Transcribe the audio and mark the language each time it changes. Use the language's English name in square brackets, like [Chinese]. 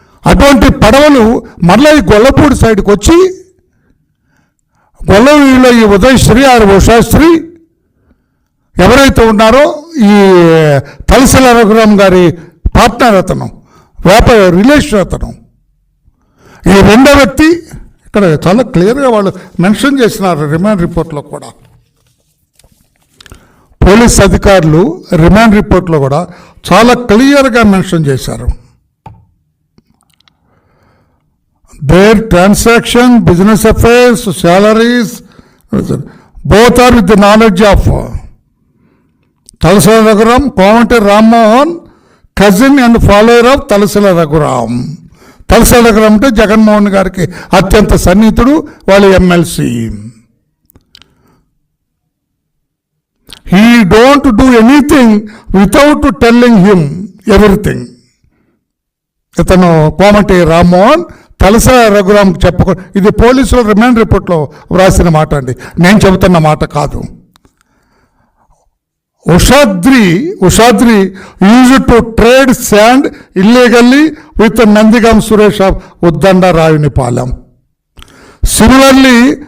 [Telugu] అటువంటి పడవలు మరలా ఈ గొల్లపూడి సైడ్కి వచ్చి, గొల్లవీలో ఈ ఉదయశ్రీ ఉషాశ్రీ ఎవరైతే ఉన్నారో, ఈ తలసల రఘురామ్ గారి పార్ట్నర్, అతను వ్యాపార రిలేషన్, అతను ఈ రెండో వ్యక్తి ఇక్కడ చాలా క్లియర్గా వాళ్ళు మెన్షన్ చేసినారు రిమాండ్ రిపోర్ట్లో కూడా. పోలీస్ అధికారులు రిమాండ్ రిపోర్ట్లో కూడా చాలా క్లియర్గా మెన్షన్ చేశారు. [English] Their transaction, business affairs, salaries, both are with the knowledge of Talasala Raghuram, Covenant Rammohan, cousin and follower of Talasala Raghuram. [Telugu] Talasala Raghuram అంటే జగన్మోహన్ గారికి అత్యంత సన్నిహితుడు, వాళ్ళ MLC. [English] He don't do anything without telling him everything. [Telugu] ఇతను కోమటి రామ్మోహన్ తలసల రఘురామ్ ఇది పోలీసుల remand రిపోర్ట్లో వ్రాసిన మాట అండి, నేను చెబుతున్న మాట కాదు. [English] Ushadri used to trade sand illegally with Nandigam Suresh of Uddandarayunipalem. Similarly